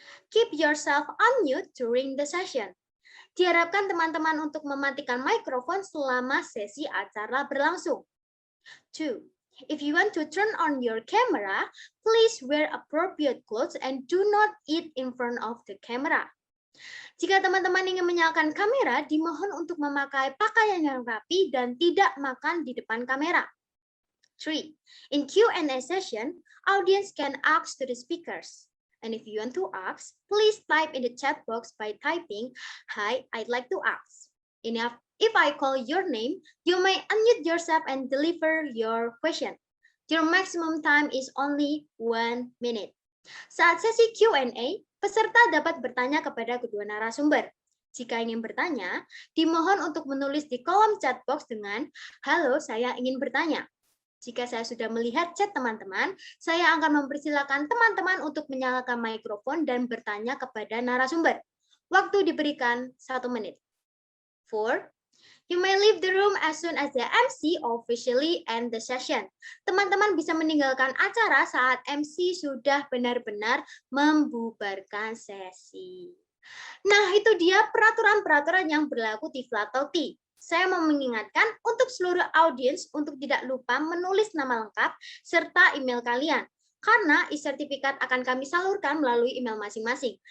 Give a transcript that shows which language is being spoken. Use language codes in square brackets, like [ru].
[en] Keep yourself on mute during the session. [id] Diharapkan teman-teman untuk mematikan mikrofon selama sesi acara berlangsung. 2. [en] If you want to turn on your camera, please wear appropriate clothes and do not eat in front of the camera. [id] Jika teman-teman ingin menyalakan kamera, dimohon untuk memakai pakaian yang rapi dan tidak makan di depan kamera. 3. [en] In Q&A session, audience can ask to the speakers. And if you want to ask, please type in the chat box by typing, "Hi, I'd like to ask." If I call your name, you may unmute yourself and deliver your question. Your maximum time is only 1 minute. [id] Saat sesi Q&A, peserta dapat bertanya kepada kedua narasumber. Jika ingin bertanya, dimohon untuk menulis di kolom chat box dengan, "Halo, saya ingin bertanya." Jika saya sudah melihat chat teman-teman, saya akan mempersilakan teman-teman untuk menyalakan mikrofon dan bertanya kepada narasumber. Waktu diberikan 1 menit. 4. [en] You may leave the room as soon as the MC officially end the session. [id] Teman-teman bisa meninggalkan acara saat MC sudah benar-benar membubarkan sesi. Nah, itu dia peraturan-peraturan yang berlaku di Flatokti. Saya mau mengingatkan untuk seluruh audiens untuk tidak lupa menulis nama lengkap serta email kalian, karena e-sertifikat akan kami salurkan melalui email masing-masing.